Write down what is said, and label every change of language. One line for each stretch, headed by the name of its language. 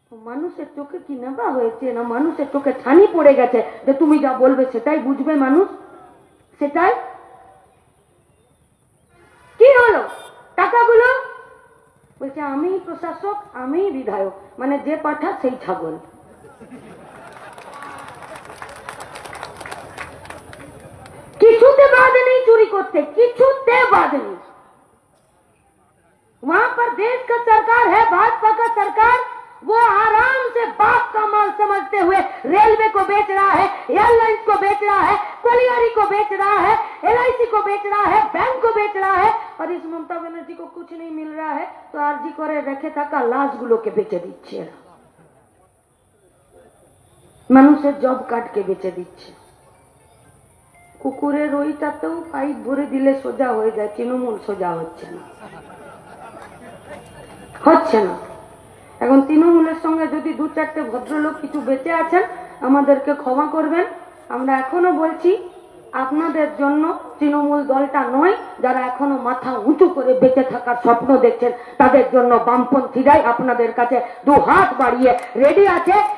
Bangla: মানুষের চোখে কি নেবা হয়েছে না, মানুষের চোখে ছানি পড়ে গেছে যে তুমি যা বলবে সেটাই বুঝবে মানুষ, সেটাই। কি হলো টাকাগুলো? বলছে আমি প্রশাসক, আমি বিধায়ক, মানে যে পাঠা সেই ছাগল।
Hindi: কিছুতে बात नहीं चोरी करते, কিছুতে बात नहीं। वहां पर देश का सरकार है, भाजपा का सरकार, वो आराम से बाप का माल समझते हुए रेलवे को बेच रहा है, एयरलाइंस को बेच रहा है, कोलियारी को बेच रहा है, LIC को बेच रहा है, बैंक को बेच रहा है। और इस ममता बनर्जी को कुछ नहीं मिल रहा है तो आरजी करे रेखे
Bangla: থাকা লাশগুলোকে বেচে দিচ্ছে, মানুষের জব কার্ডকে বেচে দিচ্ছে। কুকুরের ওইটাতেও পাইপ ভরে দিলে সোজা হয়ে যায়, তৃণমূল সোজা হচ্ছে না, হচ্ছে না। এখন তৃণমূলের সঙ্গে যদি দু চারটে ভদ্রলোক কিছু বেঁচে আছেন, আমাদেরকে ক্ষমা করবেন। আমরা এখনো বলছি, আপনাদের জন্য তৃণমূল দলটা নয়, যারা এখনো মাথা উঁচু করে বেঁচে থাকার স্বপ্ন দেখছেন, তাদের জন্য বামপন্থীরাই আপনাদের কাছে দু হাত বাড়িয়ে রেডি আছে।